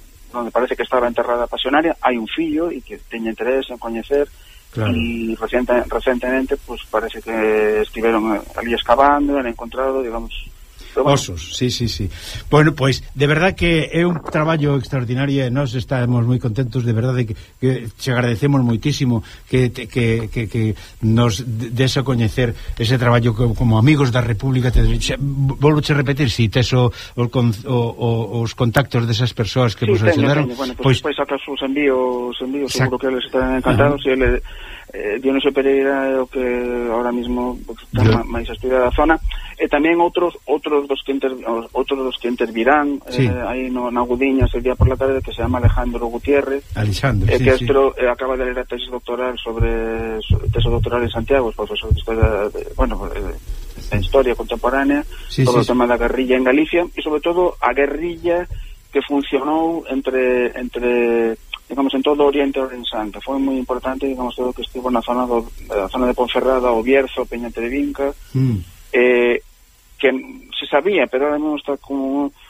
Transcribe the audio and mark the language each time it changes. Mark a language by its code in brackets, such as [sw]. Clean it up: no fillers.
[gl] onde parece que estaba enterrada a pasionaria, hai un fillo e que teña interés en coñecer. Claro. [es] Y recientemente pues parece que estuvieron allí excavando, han encontrado, digamos, bueno. Osos, sí. [gl] Bueno, pues de verdad que é un traballo extraordinario e nós estamos moi contentos, de verdade que che agradecemos moitísimo que nos des a coñecer ese traballo como amigos da República. Volvo a repetir, si tes os contactos desas persoas que sí, vos axudaron, bueno, pois pues, acaso os envío seguro que eles están encantados. Ah. Dionisio Pereira é o que [es] ahora mismo [gl] está máis estudiada a zona, e tamén outros dos que intervirán, sí, aí no Agudiño ese día [es] por la tarde, [gl] que se chama Alejandro Gutiérrez. Alejandro, sí, que sí. Estro, acaba de ler a tesis doctoral sobre tesis doctoral en Santiago, profesor de historia, en historia contemporánea, sí, sobre sí, o tema da guerrilla en Galicia, e sobre todo a guerrilla que funcionou entre digamos, en todo Oriente Orensán, que foi moi importante, digamos, todo o que estivo na zona zona de Ponferrada, o Bierzo, Peña Trevinca, que se sabía, pero [es] ahora mismo [gl] está como...